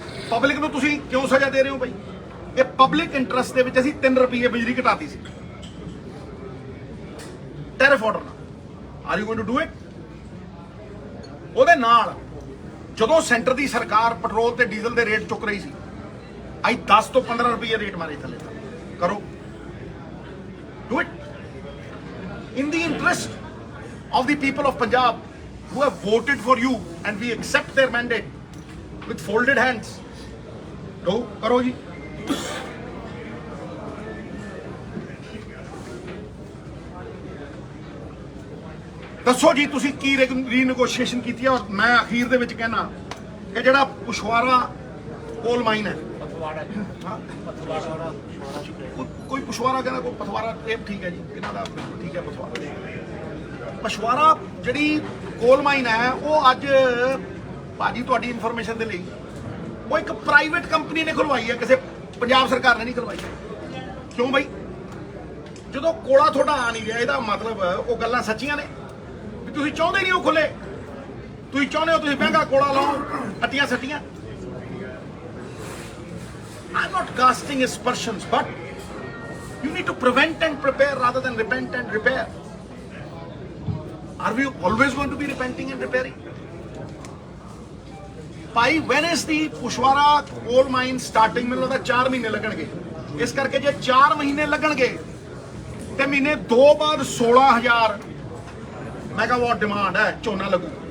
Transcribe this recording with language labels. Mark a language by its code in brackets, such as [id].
[pa] Public ਨੂੰ ਤੁਸੀਂ ਕਿਉਂ ਸਜ਼ਾ ਦੇ ਰਹੇ ਹੋ ਬਈ? ਇਹ ਪਬਲਿਕ ਇੰਟਰਸਟ ਦੇ ਵਿੱਚ ਅਸੀਂ 3 ਰੁਪਏ ਬਿਜਲੀ ਘਟਾਤੀ ਸੀ ਟੈਰਿਫ ਆਰਡਰ ਨਾਲ। [en] Are you going to do it? [pa] ਉਹਦੇ ਨਾਲ ਜਦੋਂ ਸੈਂਟਰ ਦੀ ਸਰਕਾਰ ਪੈਟਰੋਲ ਤੇ ਡੀਜ਼ਲ ਦੇ ਰੇਟ ਚੁੱਕ ਰਹੀ ਸੀ, ਅੱਜ 10 ਤੋਂ 15 ਰੁਪਏ ਰੇਟ ਮਾਰੇ ਥੱਲੇ। ਕਰੋ, [en] Do it in the interest of the people of Punjab who have voted for you, and we accept their mandate with folded hands. [pa] Do karo ji। ਦੱਸੋ ਜੀ ਤੁਸੀਂ ਕੀ ਰੀਨੈਗੋਸ਼ੀਏਸ਼ਨ ਕੀਤੀ ਹੈ? ਔਰ ਮੈਂ ਅਖੀਰ ਦੇ ਵਿੱਚ ਕਹਿਣਾ ਕਿ ਜਿਹੜਾ ਪੁਸ਼ਵਾਰਾ ਕੋਲ ਮਾਈਨ ਹੈ, ਕੋਈ ਪੁਸ਼ਵਾਰਾ ਕਹਿੰਦਾ, ਕੋਈ ਪਥਵਾਰਾ, ਇਹ ਠੀਕ ਹੈ ਜੀ, ਇਹਨਾਂ ਦਾ ਠੀਕ ਹੈ ਪਸ਼ਵਾਰਾ ਜਿਹੜੀ ਕੋਲ ਮਾਈਨ ਹੈ, ਉਹ ਅੱਜ ਭਾਜੀ ਤੁਹਾਡੀ ਇਨਫੋਰਮੇਸ਼ਨ ਦੇ ਲਈ ਉਹ ਇੱਕ ਪ੍ਰਾਈਵੇਟ ਕੰਪਨੀ ਨੇ ਖੁਲਵਾਈ ਹੈ, ਕਿਸੇ ਪੰਜਾਬ ਸਰਕਾਰ ਨੇ ਨਹੀਂ ਖੁਲਵਾਈ। ਕਿਉਂ ਬਈ? ਜਦੋਂ ਕੋਲਾ ਤੁਹਾਡਾ ਆ ਨਹੀਂ ਰਿਹਾ, ਇਹਦਾ ਮਤਲਬ ਉਹ ਗੱਲਾਂ ਸੱਚੀਆਂ ਨੇ ਵੀ ਤੁਸੀਂ ਚਾਹੁੰਦੇ ਨਹੀਂ ਉਹ ਖੁੱਲੇ, ਤੁਸੀਂ ਚਾਹੁੰਦੇ ਹੋ ਤੁਸੀਂ ਮਹਿੰਗਾ ਕੋਲਾ ਲਾਓ, ਅੱਟੀਆਂ ਸੱਟੀਆਂ। [en] I'm not casting aspersions, but you need to prevent and prepare rather than repent and repair. Are we always going to be repenting and repairing? [pa] Bhai, [en] when is the [pa] ਪੁਸ਼ਵਾਰਾ ਕੋਲ ਮਾਈਨ ਸਟਾਰਟਿੰਗ? ਮੈਨੂੰ ਲੱਗਦਾ 4 ਮਹੀਨੇ ਲੱਗਣਗੇ। ਇਸ ਕਰਕੇ ਜੇ 4 ਮਹੀਨੇ ਲੱਗਣਗੇ ਤੇ ਮਹੀਨੇ 2 ਬਾਅਦ 16,000 ਮੈਗਾਵਾਟ ਡਿਮਾਂਡ ਹੈ, ਝੋਨਾ ਲੱਗੂ।